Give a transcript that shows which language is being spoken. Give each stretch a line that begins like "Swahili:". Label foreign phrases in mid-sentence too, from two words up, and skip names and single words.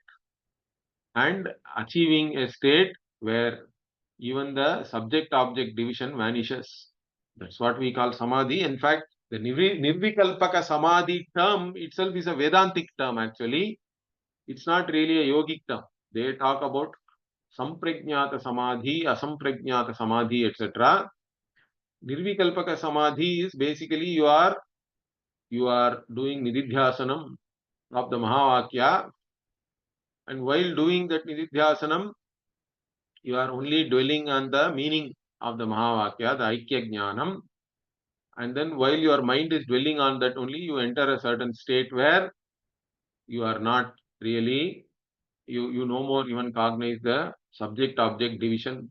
English: And achieving a state where even the subject-object division vanishes. That's what we call samadhi. In fact, the
Sanskrit: nirvikalpaka samadhi
English: term itself is a Vedantic term actually. It's not really a yogic term. They talk about
Sanskrit: samprajnata samadhi, asamprajnata samadhi,
English: etc.
Sanskrit: Nirvikalpaka samadhi
English: is basically you are doing nididhyasanam of the Mahavakya, and while doing that nididhyasanam, you are only dwelling on the meaning of the Mahavakya, the
Sanskrit: Aikya Jnanam,
English: and then while your mind is dwelling on that only, you enter a certain state where you are not really, you no more even cognize the subject-object division.